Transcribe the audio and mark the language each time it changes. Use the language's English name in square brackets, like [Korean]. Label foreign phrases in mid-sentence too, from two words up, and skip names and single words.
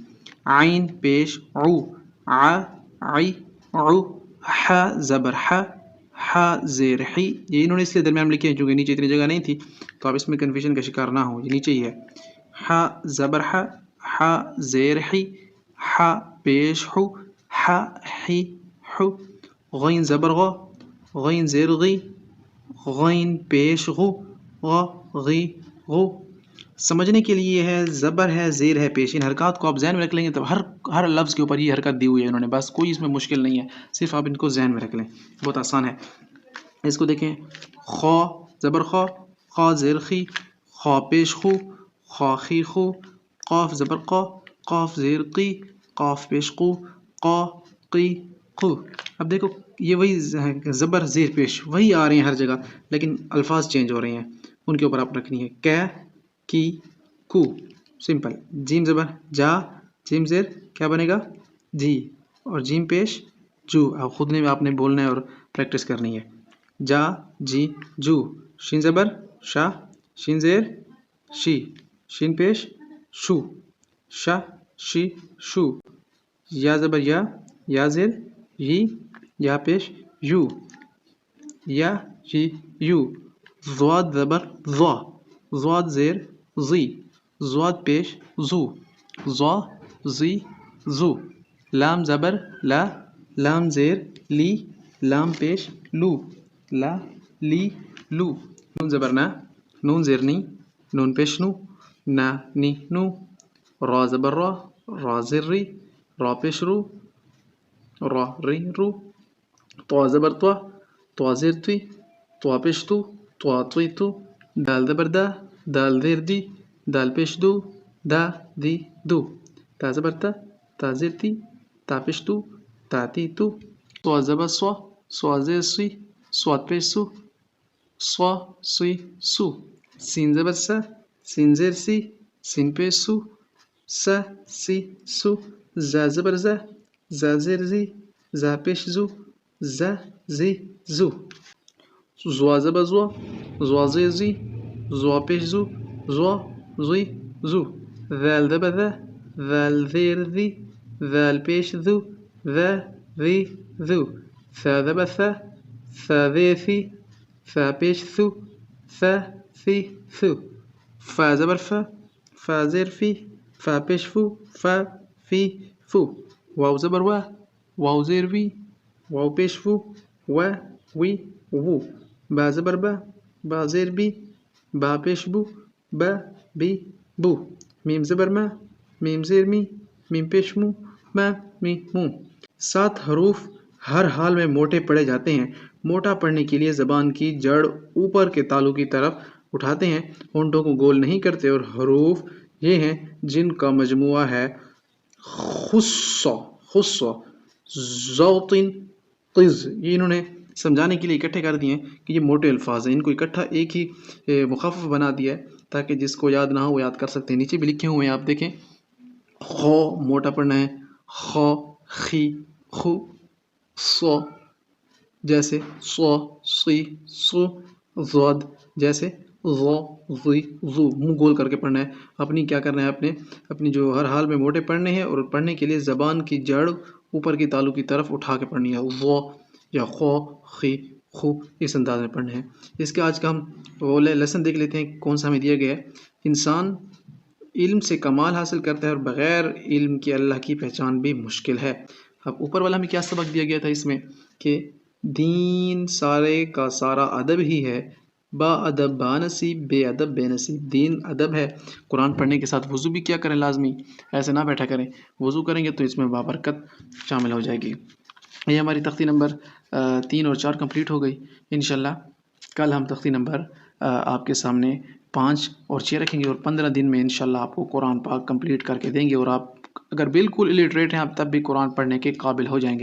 [Urdu] عین پیش عو، ع عی عو، ح زبر ح، ح زیر حی، یہ انہوں نے اس لیے درمیان میں لکھے ہیں کیونکہ نیچے اتنی جگہ نہیں تھی، تو آپ اس میں کنفیوژن کا شکار نہ ہو، یہ نیچے ہی ہے۔ ح زبر ح، ح زیر حی، ح پیش حو، ح حی حو، غین زبر غ، غین زیر غی، غین پیش غو، غ غی غو. سمجھنے کے لیے ہے زبر ہے زیر ہے پیش. ان حرکات کو آپ ذہن میں رکھ لیں گے تب ہر لفظ کے اوپر یہ حرکت دی ہوئی ہے انہوں نے, بس کوئی اس میں مشکل نہیں ہے, صرف آپ ان کو ذہن میں رکھ لیں, بہت آسان ہے. اس کو دیکھیں, خو زبر خو, خا زیر خی, خو پیش خو, خا خی خو, قاف زبر قو, قاف زیر قی, قاف پیش قو, قا قی قو. اب دیکھو یہ وہی زبر زیر پیش وہی آ رہے ہیں ہر جگہ, لیکن الفاظ چینج ہو رہے ہیں, ان کے اوپر آپ رکھنی ہے. کی کی کو, سمپل. جیم زبر جا, جیم زیر کیا بنے گا جی, اور جیم پیش جو. اب خود نے آپ نے بولنا ہے اور پریکٹس کرنی ہے. جا جی جو. شین زبر شا, شین زیر شی, شین پیش شو, شا شی شو. یا زبر یا زیر یی, یا پیش یو, یا جی یو. ضاد زبر ضا, ضاد زیر زی, ضاد پیش زو, ضا زی زو. لام زبر لا, لام زیر لی, لام پیش لو, لا لی لو. نون زبر نا, نون زیر نی, نون پیش نو, نا نی نو. را زبر را, را زیر ری, را پیش رو, را ری رو. طوا زبر طوا, طوا زیر توی, طوا پیش تو, طوا توی تو. دال زبر دا, دال زیر دی, دال پیش دو, دا دی دو. تا زبر تا, تا زیر تی, تا پیش تو, تا تی تو. سوا زبر سوا, سوا زیر سی, سواد پیش سو, سوا سی سو. سین زبر سا, سین زیر سی, سین پیش سو, سا سی سو. زا زبر زا, زا زیر زی, زا پیش زو, زا زی زو. زوا زبر زوا, زوا زیر زی, زوا پیش زو, زوا زی زو. ذال زبر ذا, ذال زیر ذی, ذال پیش ذو, ذا ذی ذو. ثا زبر ثا, ثا زیر ثی, ثا پیش ثو, ثا ثی ثو. فا زبر فا, فا زیر فی, فا پیش فو, فا فی فو. واو زبر وا, واو زیر وی, واو پیش فو, وا وی وو. با زبر با, با زیر بی, با پیش بو, با بی بو. میم زبر ما, میم زیر می, میم پیش مو, ما می مو. 7 حروف ہر حال میں موٹے پڑھے جاتے ہیں. موٹا پڑھنے کے لیے زبان کی جڑ اوپر کے تالو کی طرف اٹھاتے ہیں, ہونٹوں کو گول نہیں کرتے, اور حروف یہ ہیں جن کا مجموعہ ہے خصو, خصو, زوطن, قز. یہ انہوں نے سمجھانے کے لیے اکٹھے کر دیے ہیں کہ یہ موٹے الفاظ ہیں, ان کو اکٹھا ایک ہی مخفف بنا دیا ہے تاکہ جس کو یاد نہ ہو وہ یاد کر سکتے ہیں. نیچے بھی لکھے ہوئے ہیں آپ دیکھیں. خو موٹا پڑھنا ہے, خو خی خو. سو جیسے سو سی سو. ضاد جیسے ضو ضی ضو. منہ گول کر کے پڑھنا ہے. اپنی کیا کرنا ہے, اپنی جو ہر حال میں موٹے پڑھنے ہیں, اور پڑھنے کے لیے زبان کی جڑ اوپر کی تالو کی طرف اٹھا کے پڑھنی ہے. ضو یا خو خی خو, اس انداز میں پڑھنے ہیں. اس کے آج کا ہم وہ لیسن دیکھ لیتے ہیں کون سا ہمیں دیا گیا ہے. انسان علم سے کمال حاصل کرتا ہے, اور بغیر علم کے اللہ کی پہچان بھی مشکل ہے. اب اوپر والا ہمیں کیا سبق دیا گیا تھا اس میں کہ دین سارے کا سارا ادب ہی ہے, با ادب با نصیب, بے ادب بے نصیب. دین ادب ہے. قرآن پڑھنے کے ساتھ وضو بھی کیا کریں لازمی, ایسے نہ بیٹھا کریں. وضو کریں گے تو اس میں بابرکت شامل ہو جائے گی. یہ ہماری تختی نمبر 3 اور 4 کمپلیٹ ہو گئی. انشاءاللہ کل ہم تختی نمبر آپ کے سامنے 5 اور 6 رکھیں گے, اور 15 دن میں انشاءاللہ آپ کو قرآن پاک کمپلیٹ کر کے دیں گے, اور آپ اگر بالکل الٹریٹ ہیں آپ تب بھی قرآن پڑھنے کے قابل ہو جائیں گے.